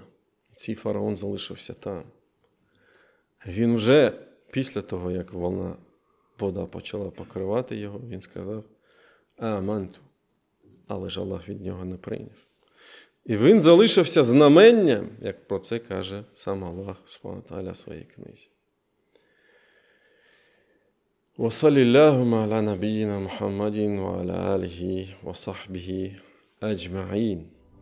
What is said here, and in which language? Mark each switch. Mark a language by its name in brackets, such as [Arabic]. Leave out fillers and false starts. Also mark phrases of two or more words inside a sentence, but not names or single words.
[Ukrainian] І цей фараон залишився там. Він вже після того, як вода почала покривати його, він сказав: «Аманту». Але ж Аллах від нього не прийняв. І він залишився знаменням, як про це каже сам Аллах [Arabic] سبحانه وتعالى [Ukrainian] в своїй книзі. [Arabic] وصل اللهم على نبينا محمد وعلى آله وصحبه أجمعين.